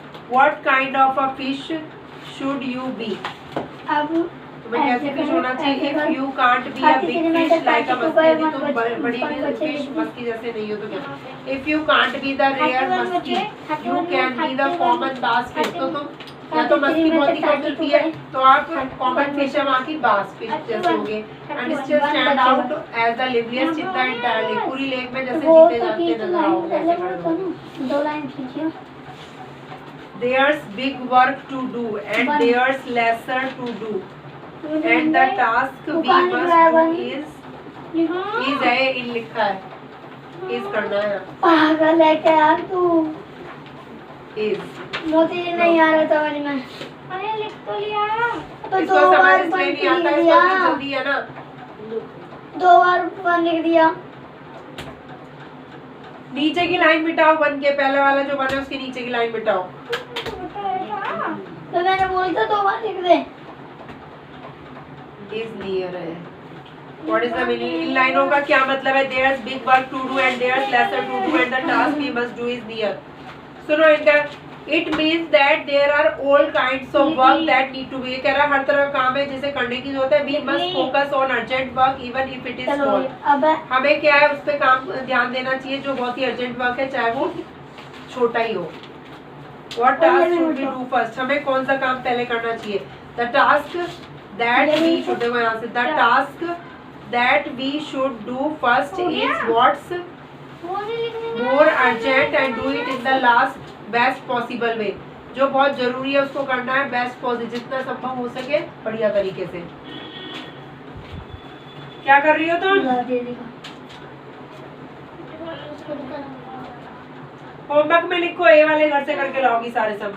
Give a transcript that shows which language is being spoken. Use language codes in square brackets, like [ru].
[en] What kind of a fish should you be? [hi] अब तुम्हें कैसे फिश होना चाहिए? [en] If you can't be a big fish like a [hi] मछली, तुम बड़ी फिश मछली जैसे नहीं हो तो क्या? [en] If you can't be the rare [hi] मछली, [en] you can be the common bass fish। [hi] तो तुम या तो मछली बहुत ही कम मिलती है तो आप कॉमन फिश है वहाँ की बास फिश जैसे होगे। [en] And still stand out as the liveliest in the entire lake. [hi] पूरी लेक में जैसे जीते जागते नजर आओगे ऐसे खड़े हो। 2 line खींचिए। [en] There's big work to do and there's lesser to do and the task we must do is [hi] है इन लिखा है, [en] is [hi] करना है। पागल है क्या यार तू? [en] is [hi] मोती नहीं आ रहा समझ में। अरे लिख तो लिया तो इसको समझ इसलिए नहीं आता है, इसको जल्दी है ना, 2 बार 1 लिख दिया। नीचे की लाइन मिटाओ, 1 के पहले वाला जो बना है उसके नीचे की लाइन मिटाओ। तो मैंने बोलता 2 बार लिख दे। [en] is near [hi] है। [en] What is the meaning? [hi] इन लाइनों का क्या मतलब है? [en] There's big work to do and there's lesser to do and the task we must do is near। [hi] सुनो इनका, [en] it means that there are all kinds of work that need to be। [hi] कह रहा हर तरह का काम है जिसे करने की जरूरत है। [en] We must focus on urgent work even if it is small। [hi] अब हमें क्या है उस पे काम ध्यान देना चाहिए जो बहुत ही अर्जेंट वर्क है, चाहे वो छोटा ही हो। [en] What task should we do first? [hi] हमें कौन सा काम पहले करना चाहिए? [en] The task that we should do [hi] यहाँ से, [en] the task that we should do first is what's more urgent and do it in the last best possible way। [hi] जो बहुत जरूरी है उसको करना है [en] best possible, [hi] जितना संभव हो सके बढ़िया तरीके से। क्या कर रही हो तुम? होमवर्क में लिखो, ए वाले घर से करके लाओगी सारे सब।